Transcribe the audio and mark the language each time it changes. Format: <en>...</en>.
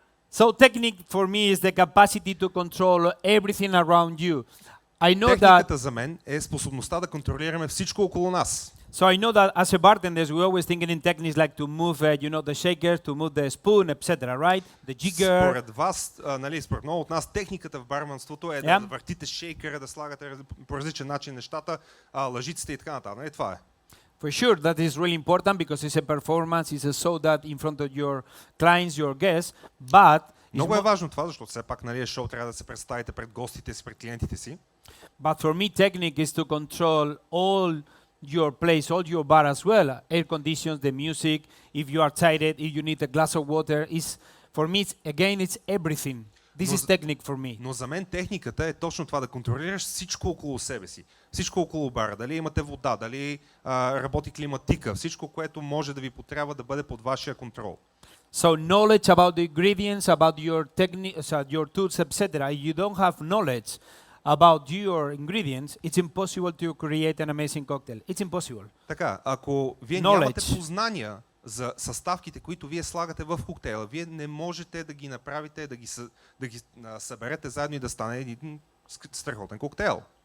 <en>So technique for me is the capacity to control everything around you. I know that.</en> <bg>Техниката за мен е способността да контролираме всичко около нас.</bg> <en>So I know that as a bartender, we always thinking in techniques like to move, the shaker, to move the spoon, etc. Right? The jigger.</en> <bg>Според вас, нали, според много от нас, техниката в барманството е да въртите шейкера, да слагате по различен начин нещата, лъжиците и така нататък. Нали, това е.</bg> <en>For sure, that is really important because it's a performance, it's a show that in front of your clients, your guests, but</en> <bg>Много е важно това, защото все пак нали, шоу трябва да се представите пред гостите си, пред клиентите си.</bg> <en>But for me, technique is to control all your place, all your bar as well. Air conditions, the music, if you are tired, if you need a glass of water. For me, it's everything. This is technique for me.</en> <bg>Но за мен техниката е точно това, да контролираш всичко около себе си. Всичко около бара. Дали имате вода, дали работи климатика, всичко, което може да ви потрябва да бъде под вашия контрол.</bg> <en>So knowledge about the ingredients, about your techniques, your tools, etc. If you don't have knowledge about your ingredients, it's impossible to create an amazing cocktail. It's impossible.</en> <bg>Така, ако вие</bg> <en>Knowledge.</en> <bg>нямате познания за съставките, които вие слагате в коктейла, вие не можете да ги направите, да ги съберете заедно и да стане един страхотен коктейл.</bg>